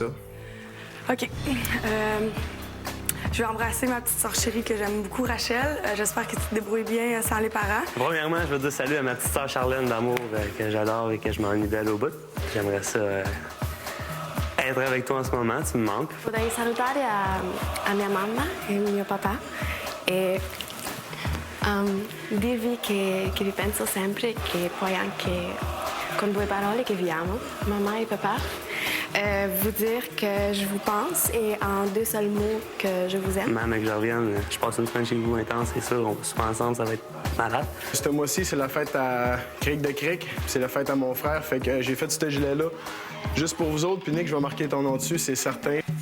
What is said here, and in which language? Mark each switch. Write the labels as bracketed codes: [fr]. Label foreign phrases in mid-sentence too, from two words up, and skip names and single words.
[fr] OK. Je vais embrasser ma petite sœur chérie que j'aime beaucoup, Rachel. J'espère que tu te débrouilles bien sans les parents. Premièrement, je veux dire salut à ma petite sœur Charlène d'amour que j'adore et que je m'ennuie d'elle au bout. J'aimerais ça être avec toi en ce moment, tu me manques. [it] Vorrei salutare a mia mamma e mio papà e dirvi che vi penso sempre e che poi anche con 2 parole che vi amo, mamma e papà. [fr] Vous dire que je vous pense et en 2 seuls mots que je vous aime. Même que je revienne, je passe une semaine chez vous intense, c'est sûr, on va souper ensemble, ça va être malade. Ce mois-ci, c'est la fête à Cric de Cric, c'est la fête à mon frère, fait que j'ai fait ce gilet-là juste pour vous autres, puis Nick, je vais marquer ton nom dessus, c'est certain.